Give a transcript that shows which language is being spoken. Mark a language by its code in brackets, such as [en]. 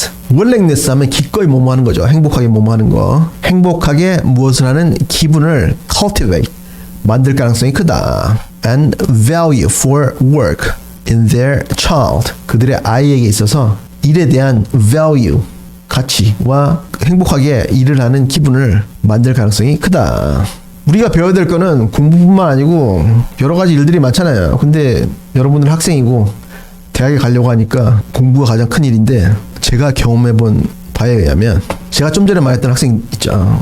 [ko] willingness 하면 기꺼이 뭐뭐 하는 거죠. 행복하게 뭐뭐 하는 거. 행복하게 무엇을 하는 기분을 cultivate 만들 가능성이 크다. [en] and value for work in their child. [ko] 그들의 아이에게 있어서 일에 대한 value 가치와 행복하게 일을 하는 기분을 만들 가능성이 크다. 우리가 배워야 될 거는 공부뿐만 아니고 여러 가지 일들이 많잖아요. 근데 여러분들 학생이고 대학에 가려고 하니까 공부가 가장 큰 일인데 제가 경험해 본 바에 의하면 제가 좀 전에 말했던 학생 있죠.